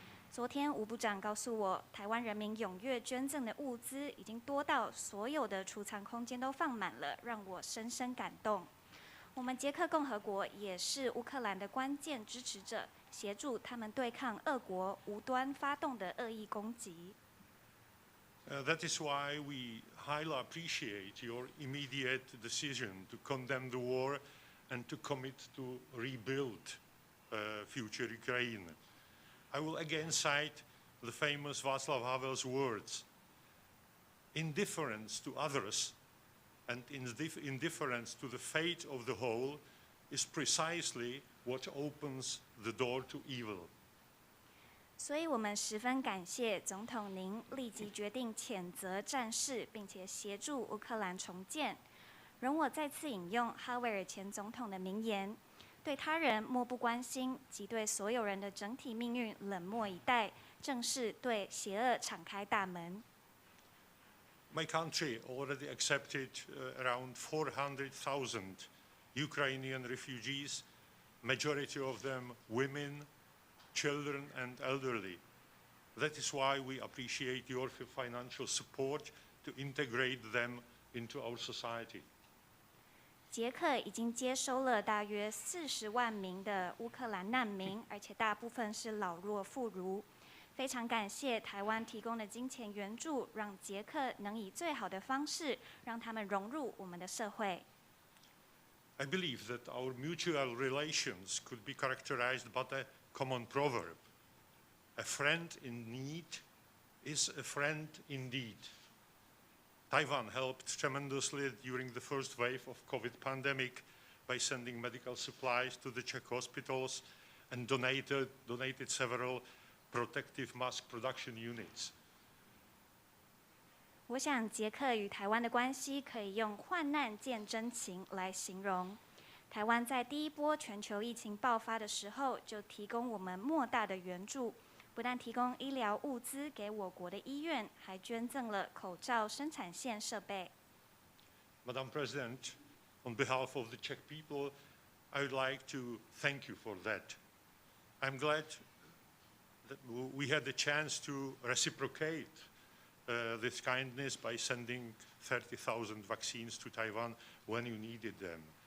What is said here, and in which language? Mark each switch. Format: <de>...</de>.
<zh>昨天，吴部长告诉我，台湾人民踊跃捐赠的物资已经多到所有的储藏空间都放满了，让我深深感动。我们捷克共和国也是乌克兰的关键支持者，协助他们对抗俄国无端发动的恶意攻击。</zh> <en>That is why we highly appreciate your immediate decision to condemn the war and to commit to rebuild future Ukraine. I will again cite the famous Václav Havel's words: indifference to others and indifference to the fate of the whole is precisely what opens the door to evil.</en> <zh>所以我们十分感谢总统您立即决定谴责战事，并且协助乌克兰重建。容我再次引用哈维尔前总统的名言：对他人漠不关心，及对所有人的整体命运冷漠以待，正是对邪恶敞开大门。</zh> <en>My country already accepted around 400,000 Ukrainian refugees, majority of them women, children and elderly. That is why we appreciate your financial support to integrate them into our society.</en> <zh>捷克已经接收了大约40万名的乌克兰难民，而且大部分是老弱妇孺。非常感谢台湾提供的金钱援助，让捷克能以最好的方式让他们融入我们的社会。</zh> <en>I believe that our mutual relations could be characterized by a common proverb: a friend in need is a friend indeed. Taiwan helped tremendously during the first wave of COVID pandemic by sending medical supplies to the Czech hospitals and donated several protective mask production units.</en> <zh>我想捷克与台湾的关系可以用患难见真情来形容。台湾在第一波全球疫情爆发的时候，就提供我们莫大的援助，不但提供医疗物资给我国的医院，还捐赠了口罩生产线设备。</zh> <en>Madam President, on behalf of the Czech people, I would like to thank you for that. I'm glad that we had the chance to reciprocate this kindness by sending 30,000 vaccines to Taiwan when you needed them.</en>